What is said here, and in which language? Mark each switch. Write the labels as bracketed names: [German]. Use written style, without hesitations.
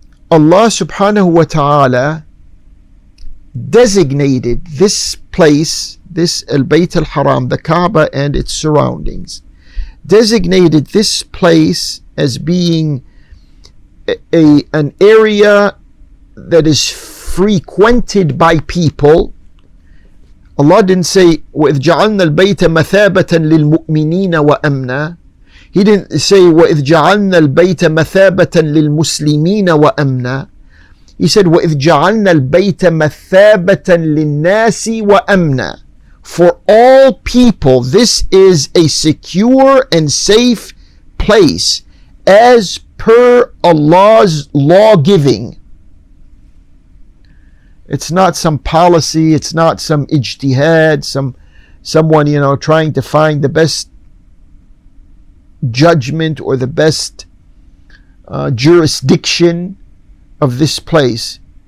[English] Allah subhanahu wa ta'ala designated this place, this Al-Bayt Al-Haram, the Kaaba and its surroundings, designated this place as being an area that is frequented by people. Allah didn't say [Arabic] وَإِذْ جَعَلْنَا الْبَيْتَ مَثَابَةً لِلْمُؤْمِنِينَ وَأَمْنًا. [English] He didn't say [Arabic] وَإِذْ جَعَلْنَا الْبَيْتَ مَثَابَةً لِلْمُسْلِمِينَ وَأَمْنًا. [English] He said [Arabic] وَإِذْ جَعَلْنَا الْبَيْتَ مَثَابَةً لِلنَّاسِ وَأَمْنًا. [English] For all people, this is a secure and safe place as per Allah's law giving. It's not some policy, it's not some ijtihad, someone trying to find the best judgment or the best jurisdiction of this place.